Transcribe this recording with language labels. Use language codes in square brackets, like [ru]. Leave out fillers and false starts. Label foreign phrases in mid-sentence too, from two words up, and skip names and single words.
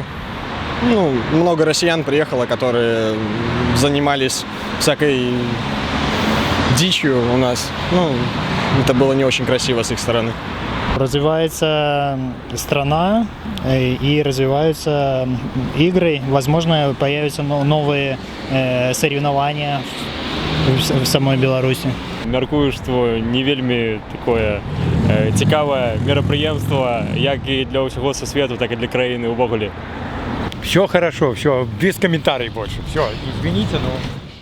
[ru] Много россиян приехало, которые занимались всякой дичью у нас. Это было не очень красиво с их стороны. Развивается страна и развиваются игры. Возможно, появятся новые соревнования в самой Беларусі. [be] Мяркую, што не вельмі такое цікавае мерапрыемства, як і для ўсяго сусвету, так і для краіны ўвогуле. [ru] Все хорошо, все, без комментариев больше. Все, извините, но...